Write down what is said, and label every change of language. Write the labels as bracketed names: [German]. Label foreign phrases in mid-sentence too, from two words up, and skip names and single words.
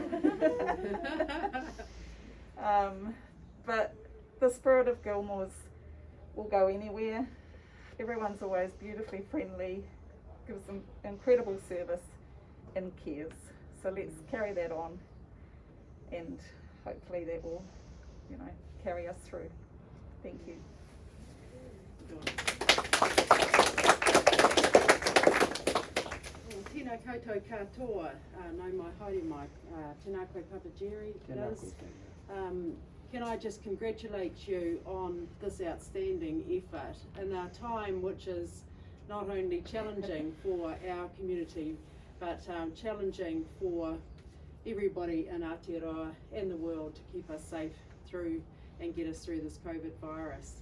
[English] But the spirit of Gilmours will go anywhere. Everyone's always beautifully friendly, gives them incredible service and cares. So let's carry that on, and hopefully that will, carry us through. Thank you. [Māori] Tēnā koutou katoa, nau mai haere mai, tēnā koe Papa Jerry, [English] Liz. Can I just congratulate you on this outstanding effort in a time which is not only challenging for our community, but challenging for everybody in Aotearoa and the world to keep us safe through and get us through this COVID virus.